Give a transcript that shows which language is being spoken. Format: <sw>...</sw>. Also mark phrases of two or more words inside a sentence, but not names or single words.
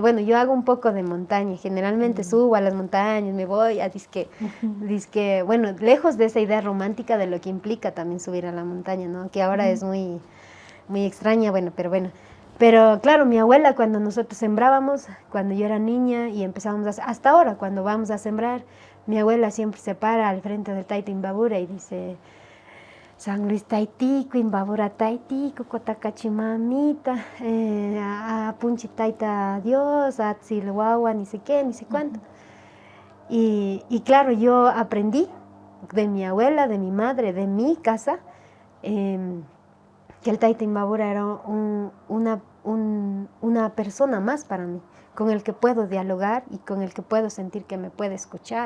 <es>Bueno, yo hago un poco de montaña, generalmente subo a las montañas, me voy a disque, bueno, lejos de esa idea romántica de lo que implica también subir a la montaña, ¿no? Que ahora es muy, muy extraña, bueno, pero bueno. Pero claro, mi abuela, cuando nosotros sembrábamos, cuando yo era niña y empezábamos hasta ahora, cuando vamos a sembrar, mi abuela siempre se para al frente del Teito Imbabura y dice,</es> <qu>San Luis Taitico, Imbabura Taitico, Cotacachimamita, a Punchi Taita Dios, a Tzilhuahua,</qu> <es>ni sé qué, ni sé cuánto. Y claro, yo aprendí de mi abuela, de mi madre, de mi casa, que el Teito Imbabura era una persona más para mí, con el que puedo dialogar y con el que puedo sentir que me puede escuchar.</es>